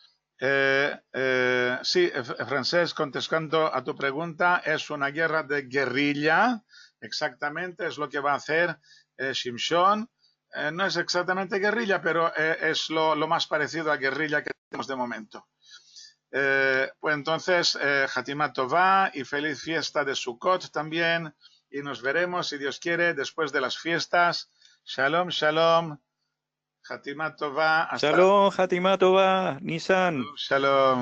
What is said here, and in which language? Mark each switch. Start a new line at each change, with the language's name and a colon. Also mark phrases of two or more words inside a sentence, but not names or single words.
Spanish: Sí, Francés, contestando a tu pregunta, es una guerra de guerrilla, exactamente, es lo que va a hacer Shimshon. No es exactamente guerrilla, pero es lo más parecido a guerrilla que tenemos de momento. Pues entonces,
Hebrew: חתימה טובה
Spanish: y feliz fiesta de Sukkot también. Y nos veremos, si Dios quiere, después de las fiestas.
Hebrew: שלום, שלום. חתימה טובה. Hasta שלום, חתימה טובה, Nisan. shalom.